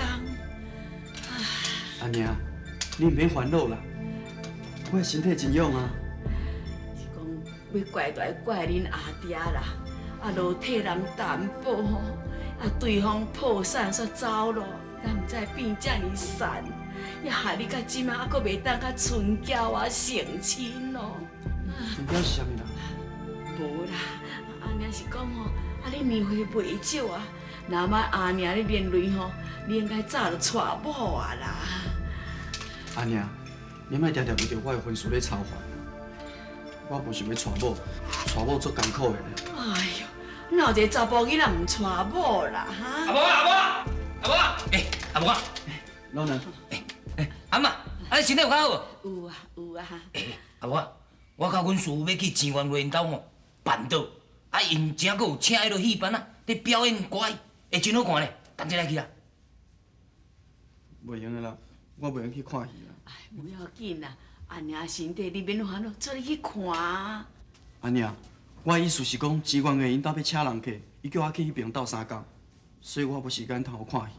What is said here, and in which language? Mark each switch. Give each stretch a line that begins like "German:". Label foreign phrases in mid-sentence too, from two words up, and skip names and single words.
Min Nan Chinese: 阿娘，你唔免烦恼啦，我的身体真勇啊。是讲要怪就怪恁阿爹啦，啊落替人担保吼，啊对方破产煞走咯，咱唔知变遮尔惨，也害你到即马还阁袂当甲春娇啊成亲咯。春娇是啥物人？无啦，阿娘是讲吼，啊你年岁未少啊，若莫阿娘你连累吼，你应该早就娶某啊啦。阿娘，你莫常常为着我的婚事咧操烦，我无想要娶某，娶某足艰苦的咧。哎呦，哪有一个查甫囡仔唔娶某啦哈？阿婆，阿婆，老娘，阿妈，你身体有较好无？有啊有啊。阿婆，我甲阮师父要去钱元瑞因兜吼办桌，啊因正阁有请迄落戏班啊，咧表演歌艺，会真好看咧，同齐来去啦。袂用的啦，我袂用去看戏啦。哎，不要紧啦，阿娘身体你免烦恼，做你去看啊。阿娘，我的意思是讲，志愿的因兜要请人客，伊叫我去迄边斗相共，所以我无时间通好看戏。